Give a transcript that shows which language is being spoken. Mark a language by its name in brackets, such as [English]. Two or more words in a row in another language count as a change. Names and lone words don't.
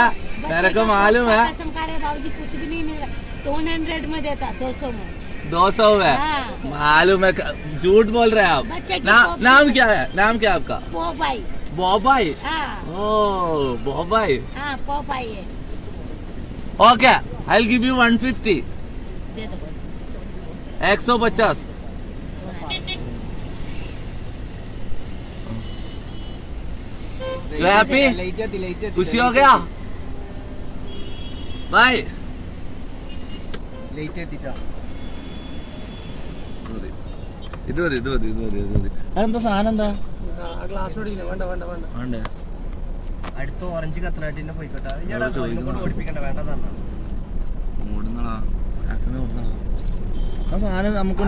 [Hindi] कसम खा रहे बाबूजी, कुछ भी नहीं मिलेगा. 200 में देता, 200 में. 200 में मालूम है. झूठ बोल रहे हैं आप. नाम क्या है आपका? बॉबाई. ओ बॉबाई. पॉपाई है. [English] ओके, I'll give you 150. [Hindi] दे दो. 150. हैप्पी? खुशी हो गया? बाय. [Malayalam] ഇത് മതി. അതെന്താ സാധനം? എന്താ വേണ്ടേ? അടുത്ത ഓറഞ്ച് കത്തനാട്ടിനെ പോയിക്കോട്ടെ. ഓടിപ്പിക്കണ്ട, വേണ്ടെന്നാണ്. സാധനം നമുക്കൊന്ന്